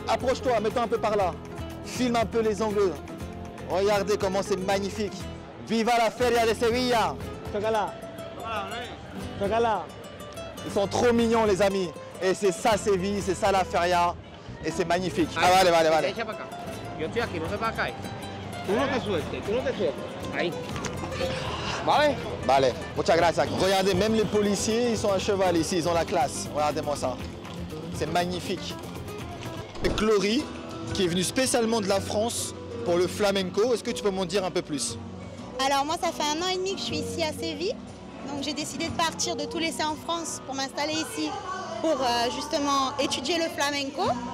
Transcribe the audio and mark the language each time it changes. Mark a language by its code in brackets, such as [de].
[fr] Approche-toi, mets-toi un peu par là. Filme un peu les angles. Regardez comment c'est magnifique. [es] Viva la feria de Sevilla. Chocala. Chocala. [fr] Ils sont trop mignons, les amis. Et c'est ça Séville, c'est ça la feria. Et c'est magnifique. Ah, [es] vale, vale, vale. Echa para acá. Yo estoy aquí, no te vas a caer. Tú no te sueltes, tú no te sueltes. Ahí. ¿Vale? Vale, muchas gracias. [fr] Regardez, même les policiers, ils sont à cheval ici, ils ont la classe. Regardez-moi ça. C'est magnifique. Et Chloé, qui est venue spécialement de la France pour le flamenco, est-ce que tu peux m'en dire un peu plus? Alors moi, ça fait 1 an et demi que je suis ici à Séville. Donc j'ai décidé de partir, de tout laisser en France pour m'installer ici pour justement étudier le flamenco.